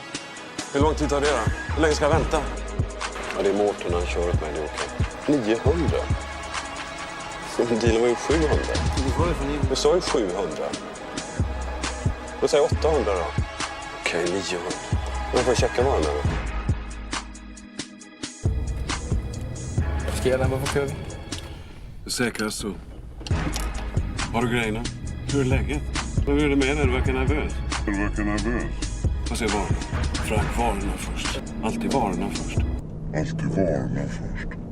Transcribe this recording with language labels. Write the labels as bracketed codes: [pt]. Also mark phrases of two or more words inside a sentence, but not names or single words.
[sv] Hur lång tid tar det då? Hur länge ska jag vänta? Ja, det är Mårten, han kör åt mig. Det är okej. 900? Dealen var ju 700. Du sa ju 700. Då säger jag 800 då. Okej, 900. Men får jag checka varan då? [da] Sker der? Hvorfor kører vi? [sv] Säkrast så. Har du grejerna? Hur är läget? Vad är det med dig? Du verkar nervös. Får se varorna. Frank, varorna först. Alltid varorna först.